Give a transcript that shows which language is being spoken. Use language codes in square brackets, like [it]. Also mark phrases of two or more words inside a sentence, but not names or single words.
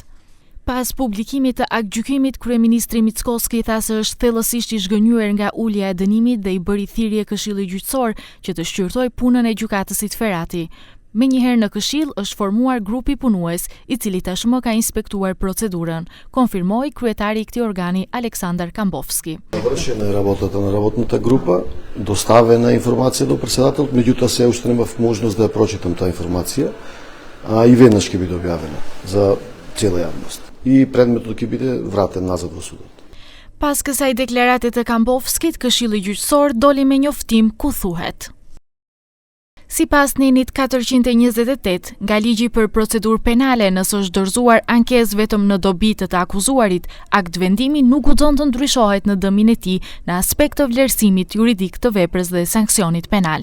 [sq] Pas publikimit të aktgjykimit, kryeministri Mickoski tha se është thellësisht i zhgënjur nga ulja e dënimit dhe i bëri thirrje Këshillit Gjyqësor që të shqyrtojë punën e gjykatësit Ferati. Menjëherë në Këshill është formuar grupi punues, i cili tashmë ka inspektuar procedurën, konfirmoi kryetari i këtij organi Aleksandar Kambovski. [mk] Върши на работата на работната група, доставена информация до председателят, меѓутоа се уште нема можност да ја прочитам таа информација, и веднаш ќе биде објавена за цела јавност. И предметот ќе биде вратен назад во судот. [sq] Pas kësaj deklarate të Kambovskit, Këshilli Gjyqësor doli me njoftim ku thuhet: Sipas nenit 428 nga ligji për procedurë penale, nëse është dorëzuar ankesë vetëm në dobi të akuzuarit, akt vendimi nuk guxon të ndryshohet në dëmin e tij në aspekt të vlerësimit juridik të veprës dhe sanksionit penal.